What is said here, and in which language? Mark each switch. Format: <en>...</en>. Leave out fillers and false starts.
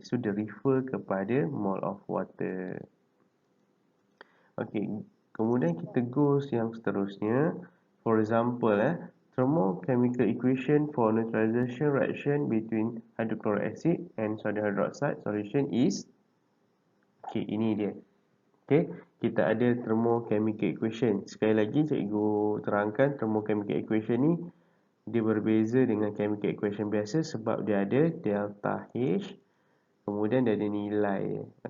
<ms>So dia refer kepada mole of water. Kemudian kita go yang seterusnya.</ms> <en>For example, thermochemical equation for neutralization reaction between hydrochloric acid and sodium hydroxide solution is</en> <ms>ini dia. Kita ada thermochemical equation. Sekali lagi cikgu terangkan thermochemical equation ni dia berbeza dengan chemical equation biasa sebab dia ada delta H, kemudian dia ada nilai.</ms>